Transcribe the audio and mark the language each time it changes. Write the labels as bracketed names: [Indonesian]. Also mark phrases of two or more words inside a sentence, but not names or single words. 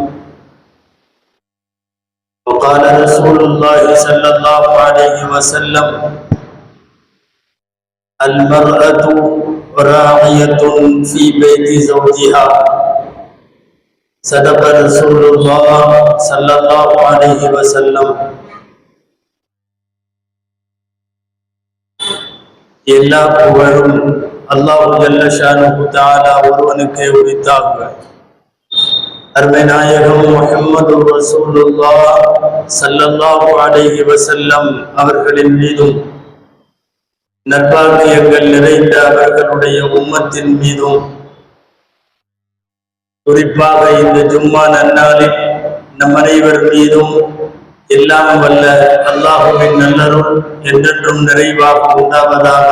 [Arabic] وقال رسول الله صلى الله عليه وسلم: المرأة راعية في بيت زوجها. صدق رسول الله صلى الله عليه وسلم. [Tamil] எல்லா புகழும் அல்லாஹ் [Arabic] جل شأنه تعالى [Tamil] ஒருவனுக்கே உரித்தாக. அருமை நாயகம் முஹம்மது [Arabic] رسول الله صلى الله عليه وسلم [Tamil] அவர்களின் மீதும் நற்பாக்கியங்கள் நிறைந்த அவர்களுடைய உம்மத்தின் மீதும் குறிப்பாக இந்த ஜும்மா நன்னாளில் நம் அனைவர் மீதும் எல்லாம் வல்ல அல்லாஹுவின் நல்லருள் என்றென்றும் நிறைவாக உண்டாவதாக.